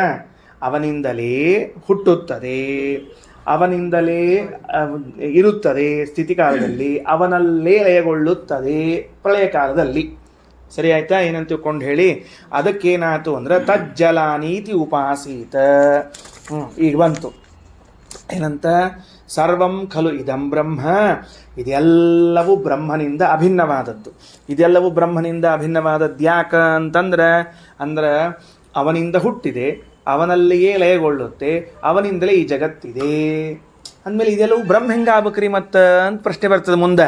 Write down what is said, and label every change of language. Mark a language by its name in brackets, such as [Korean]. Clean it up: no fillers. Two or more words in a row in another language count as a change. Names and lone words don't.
[Kannada] ಅವನಿಂದಲೇ ಹುಟ್ಟುತ್ತದೆ, ಅವನಿಂದಲೇ ಇರುತ್ತದೆ ಸ್ಥಿತಿ ಕಾಲದಲ್ಲಿ, ಅವನಲ್ಲೇ ಲಯಗೊಳ್ಳುತ್ತದೆ ಪ್ರಳಯ ಕಾಲದಲ್ಲಿ. ಸರಿ ಆಯ್ತಾ? ಏನಂತ ತಿಳ್ಕೊಂಡು ಹೇಳಿ, ಅದಕ್ಕೇನಾಯ್ತು ಅಂದ್ರೆ [Sanskrit] ತಜ್ಜಲಾನೀತಿ ಉಪಾಸೀತ. [Kannada] ಈಗ ಬಂತು ಏನಂತ? [Sanskrit] ಸರ್ವಂ ಖಲು ಇದಂ ಬ್ರಹ್ಮ, [Kannada] ಇದೆಲ್ಲವೂ ಬ್ರಹ್ಮನಿಂದ ಅಭಿನ್ನವಾದದ್ದು. ಇದೆಲ್ಲವೂ ಬ್ರಹ್ಮನಿಂದ ಅಭಿನ್ನವಾದದ್ದು ಯಾಕ ಅಂತಂದ್ರೆ ಅವನಿಂದ ಹುಟ್ಟಿದೆ, ಅವನಲ್ಲಿಯೇ ಲಯಗೊಳ್ಳುತ್ತೆ, ಅವನಿಂದಲೇ ಈ ಜಗತ್ತಿದೆ ಅಂದಮೇಲೆ ಇದೆಲ್ಲವೂ ಬ್ರಹ್ಮ ಹೆಂಗಾಗ್ಬೇಕ್ರಿ ಮತ್ತೆ ಅಂತ ಪ್ರಶ್ನೆ ಬರ್ತದೆ ಮುಂದೆ.